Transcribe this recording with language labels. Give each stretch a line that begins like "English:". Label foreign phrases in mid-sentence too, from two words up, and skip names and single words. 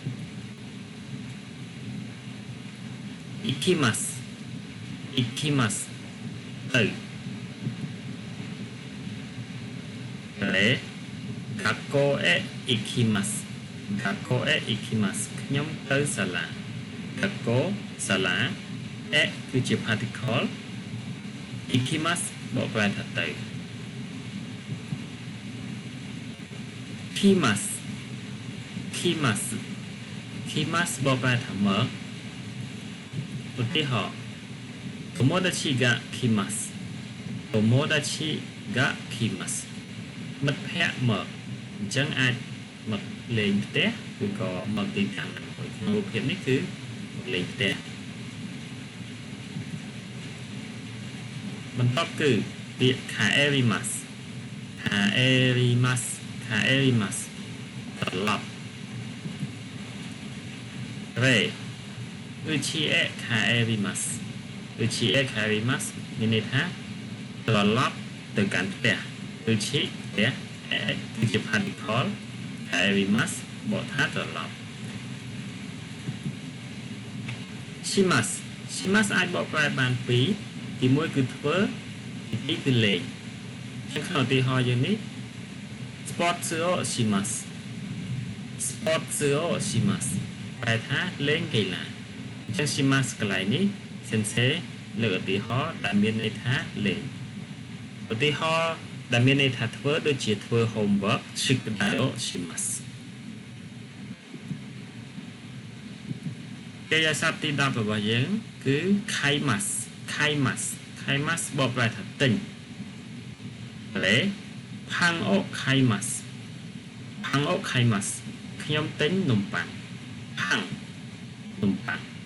Khmer: ikimas ទៅ array
Japanese: 学校へ行きます
Khmer: ខ្ញុំទៅសាលា Gakko សាលា e គឺជា particle ikimas បកប្រែថាទៅ kimas បកប្រែថាមកឧទាហរណ៍
Japanese: 友達が来ます
Khmer: មិត្តភ័ក្តិមកអញ្ចឹងអាចមកលេងផ្ទះឬក៏មកទីតាំងក្នុងរូបភាពនេះគឺមកលេងផ្ទះបន្ទាប់គឺពាក្យ kaerimas ត្រឡប់ re
Japanese: 家へ帰ります
Khmer: មានន័យថាត្រឡប់ទៅកាន់ផ្ទះuchi ផ្ទះ គឺជា particle kaerimas បកថាត្រឡប់ shimas អាចបកប្រែបានពីរទី1គឺធ្វើទី2គឺលេងក្នុងឧទាហរណ៍យើងនេះ
Japanese: スポーツをします
Khmer: ប្រែថាលេងកីឡាអញ្ចឹង shimas កន្លែងនេះ Sensei លើកឧទាហរណ៍ដែលមានន័យថាលេងឧទាហរណ៍ដែលមានន័យថាធ្វើដូចជាធ្វើ homework
Japanese: 宿題をします
Khmer: គេអាស័ព្ទទី10របស់យើងគឺ kaimas បកប្រែថាទិញ
Japanese: パンを買います
Khmer: ខ្ញុំទិញនំប៉័ង pan នំប៉័ង